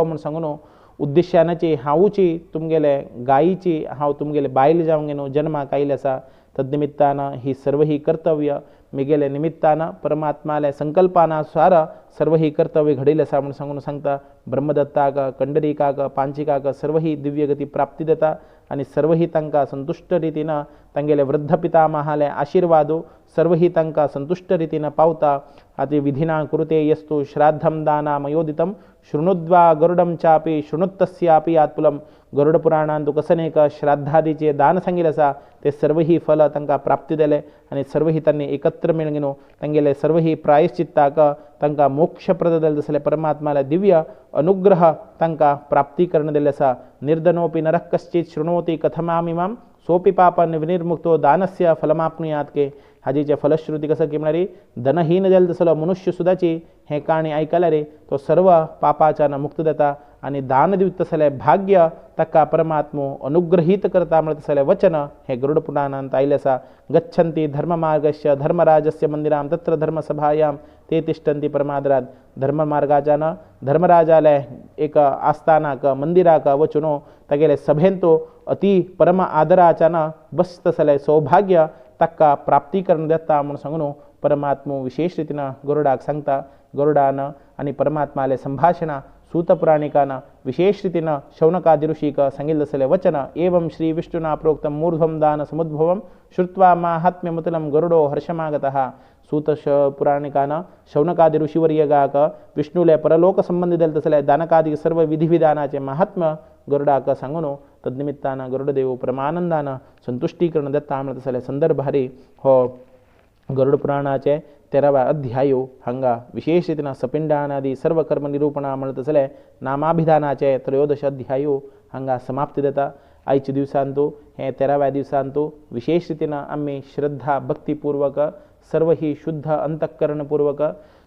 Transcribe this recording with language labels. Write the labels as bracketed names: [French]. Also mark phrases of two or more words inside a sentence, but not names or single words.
[Konkani] म्हूण सांगून उद्देशानाची हांवची तुमगेले गायीची हांव तुमगेले बायल जावंक न्हू जन्माक आयिल्ले आसा तदनिमित्तान ही सर्व ही कर्तव्य मिगेले निमित्तान परमात्माले संकल्पानुसार सर्व ही कर्तव्य घडिल्ले आसा म्हूण सांगून सांगता ब्रह्मदत्ताक कंडरीकाक पांचिकाक सर्व ही दिव्यगती प्राप्ती जाता आनी सर्व ही तांकां संतुष्ट रितीन तांगेले वृद्ध पितामहाले आशिर्वादो सर्व ही तांकां संतुष्ट रितीन पावता आती विधिना कुरुते [Sanskrit] यस्तु श्राद्धम दानामयोदितं शृणुद्वा गरुडं चापि शृणुत्तस्यापि आत्पुलं [Konkani] गरुड पुराणांत तुका कसन श्राद्धादीचे दान सांगिल्लें आसा ते सर्व ही फल तांकां प्राप्ती दिले आनी सर्व ही तांणी एकत्र मेळून न्हू तांगेले सर्व ही प्रायश्चित्ताक तांकां मोक्षप्रद जाले तसले परमात्माले दिव्य अनुग्रह तांकां प्राप्ती करून दिल्ले आसा [Sanskrit] निर्धनोपि नरः कश्चित् शृणोति कथमामिमां सोपि पापन् विनिर्मुक्तो दानस्य फलमाप्नुयात [Konkani] के हाजीचे फलश्रुती कसं की म्हणारी धनहीन जाल तसलो मनुष्य सुद्दाची हे काणी आयकला रे तो सर्व पापाच्यान मुक्त जाता आनी दान दिवत तसले भाग्य ताका परमात्मो अनुग्रहीत करता म्हणत तसले वचन हे गरुड पुराणांत आयिल्लें आसा [Sanskrit] गच्छन्ति धर्ममार्गस्य धर्मराजस्य मंदिरां तत्र धर्मसभायां ते तिष्ठन्ति परमादरात [Konkani] धर्ममार्गाच्यान धर्मराजाले एक आस्थानाक मंदिराक वचून तागेले सभेन तो अति परम आदराच्यान बस तसले सौभाग्य ताका प्राप्ती करून देता म्हणून सांगून परमात्मो विशेष रितीन गरुडाक सांगता गरुडान आनी परमात्माले संभाषणा सूतपुराणिकान विशेष रितीन शौनकादि ऋषिक सांगिल्लें तसलें वचन [Sanskrit] एवं श्री विष्णुना प्रोक्तं मूर्ध्वं दान समुद्भवं श्रुत्वा माहात्म्यमुतलं गरुडो हर्षमागतः [Konkani] सूत पुराणिकान शौनकादि ऋषिवर्यगाक विष्णुले परलोक संबंधी दिले तसले दानकादि सर्व विधिविधानाचे महात्म्य गरुडाक सांगून तदनिमित्तान गरुडदेव परमानंदान संतुष्टीकरण दत्ता म्हणत तसले संदर्भारी हो गरुड पुराणाचे 13वा अध्यायो हांगा विशेष रितीन सपिंडानादी सर्व कर्म निरूपणा म्हणत तसले नामाभिधानाचे 13 अध्यायो हांगा समाप्ती जाता आयच्या दिवसांतू हे 13व्या दिवसांतू विशेष रितीन आम्ही श्रद्धा भक्तीपूर्वक सर्व ही शुद्ध अंतःकरणपूर्वक